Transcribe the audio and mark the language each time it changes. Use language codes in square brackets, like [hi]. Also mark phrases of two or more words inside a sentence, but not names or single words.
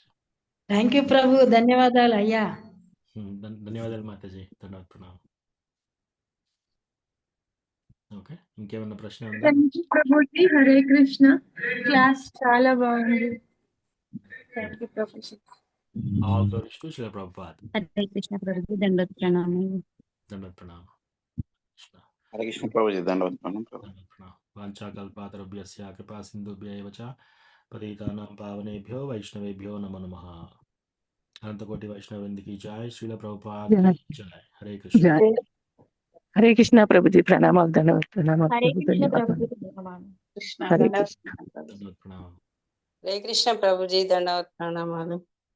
[en] thank you [te] ప్రభు, ధన్యవాదాలు అయ్యా. ధన్యవాదాలు మాతాజీ, ధన్యవాదాలు ప్రణామం. ఓకే, ఇంకేమన్నా ప్రశ్న ఉందా? ప్రభుజీ, హరే కృష్ణ. క్లాస్ చాలా బాగుంది. [en] thank you ప్రభుజీ. All glories to Srila Prabhupada. [te] హరే కృష్ణ ప్రభుజీ దండోత్ ప్రణామం. దండవత్ ప్రణామ. కృష్ణ. హరే కృష్ణ ప్రభుజీ దండవత్ ప్రణామం ప్రభు. [sa] దండవత్ ప్రణామ. వాంఛాకల్పాతరుభ్యస్య కృపా సింధుభ్యైవ చ పతితానాం పావనేభ్యో వైష్ణవేభ్యో నమో నమః. [te] అనంతకోటి వైష్ణవృందికి జై. శ్రీల ప్రభుపాద్ [hi] की जय. [te] హరే కృష్ణ. హరే కృష్ణ ప్రభుజీ ప్రణామాలు దండవత్ ప్రణామాలు హరే ప్రభు, కృష్ణ ధన్యవాదాలు. ప్రభుజీ ప్రణామాలు. కృష్ణ హరే దండవత్ కృష్ణ. దండవత్ ప్రణామ. హరే కృష్ణ ప్రభుజీ దండవత్ ప్రణామాలు.